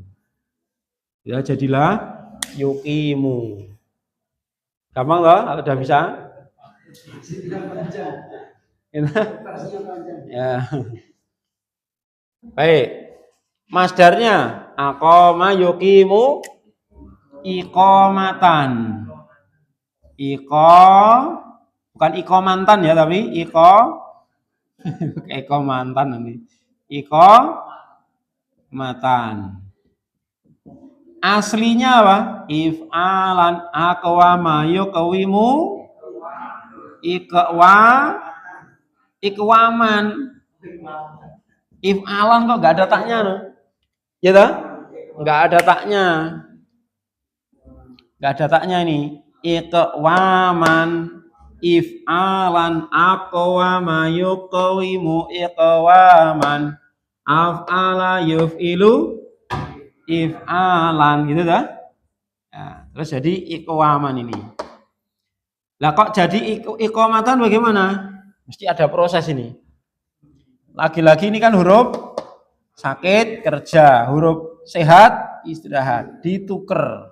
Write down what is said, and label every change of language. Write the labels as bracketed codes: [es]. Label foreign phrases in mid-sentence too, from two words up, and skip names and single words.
[id] Ya, jadilah yuqimu. Gampang loh, udah bisa? Ya. Baik. Masdarnya [ar] أقام يقيم إقامة. [id] Bukan iqamantan ya, tapi iqamantan nanti. Iqamatan. Aslinya apa? [ar] إفعالا أقوم يقوم إقواما. [id] If'alan kok enggak ada taknya no? Ya toh? Enggak ada taknya. Enggak ada taknya ini. [ar] إقواما إفعالا أقوم يقوم إقواما أفعل يفعل إفعالا [id] gitu toh? Ya, terus jadi iqwaman ini. Lah kok jadi iqamatan bagaimana? Mesti ada proses ini. Lagi-lagi ini kan huruf sakit kerja, huruf sehat istirahat, dituker.